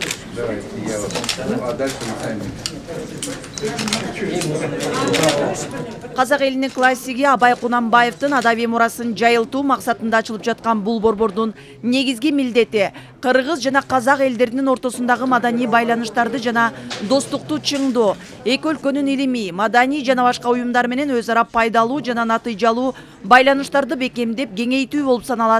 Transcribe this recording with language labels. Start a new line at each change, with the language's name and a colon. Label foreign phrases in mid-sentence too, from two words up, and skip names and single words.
Russian: Давайте, я вот. Ну, а дальше мы сами.
Kyrgyz: Казак элинин классиги Абай Кунанбаевдин адабий мурасын жайылтуу максатында ачылып жаткан бул борбордун негизги милдети кыргыз жана казак элдеринин ортосундагы маданий байланыштарды жана достукту чыңдоо, эки өлкөнүн илимий, маданий жана башка уюмдар менен өз ара пайдалуу жана натыйжалуу байланыштарды бекемдеп кеңейтүү болуп саналат.